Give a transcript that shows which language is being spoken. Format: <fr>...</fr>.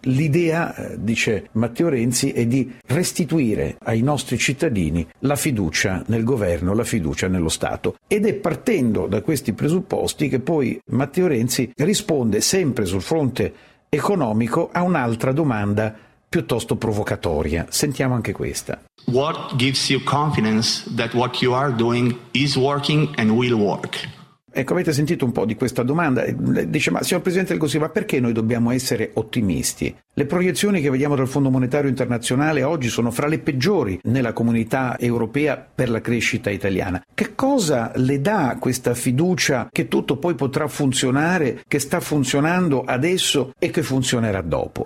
<it>L'idea, dice Matteo Renzi, è di restituire ai nostri cittadini la fiducia nel governo, la fiducia nello Stato. Ed è partendo da questi presupposti che poi Matteo Renzi risponde, sempre sul fronte economico, a un'altra domanda piuttosto provocatoria. Sentiamo anche questa.</it> <en>What gives you confidence that what you are doing is working and will work?</en> <it>Ecco, avete sentito un po' di questa domanda. Dice, ma signor Presidente del Consiglio, ma perché noi dobbiamo essere ottimisti? Le proiezioni che vediamo dal Fondo Monetario Internazionale oggi sono fra le peggiori nella comunità europea per la crescita italiana. Che cosa le dà questa fiducia che tutto poi potrà funzionare, che sta funzionando adesso e che funzionerà dopo?</it>